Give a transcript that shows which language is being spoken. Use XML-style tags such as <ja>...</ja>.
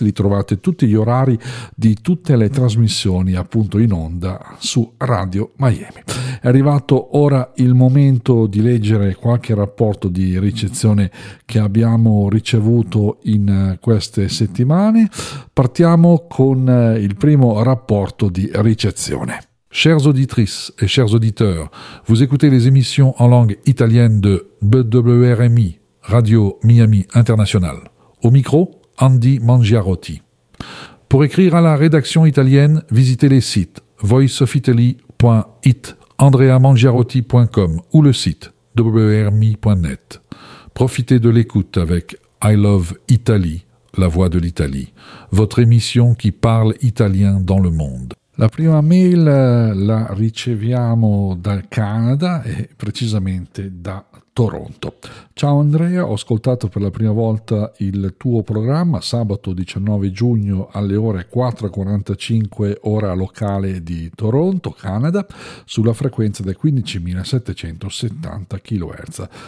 <it>Li trovate tutti gli orari di tutte le trasmissioni appunto in onda su Radio Miami. È arrivato ora il momento di leggere qualche rapporto di ricezione che abbiamo ricevuto in queste settimane. Partiamo con il primo rapporto di ricezione.</it> <fr>Chers auditrices et chers auditeurs, vous écoutez les émissions en langue italienne de WRMI, Radio Miami International. Au micro, Andy Mangiarotti. Pour écrire à la rédaction italienne, visitez les sites voiceofitaly.it, andreamangiarotti.com ou le site wrmi.net. Profitez de l'écoute avec I Love Italy, la voix de l'Italie, votre émission qui parle italien dans le monde.</fr> <it>La prima mail la riceviamo dal Canada e precisamente da Toronto. Ciao Andrea, ho ascoltato per la prima volta il tuo programma sabato 19 giugno alle ore 4.45 ora locale di Toronto, Canada, sulla frequenza dei 15.770 kHz.</it>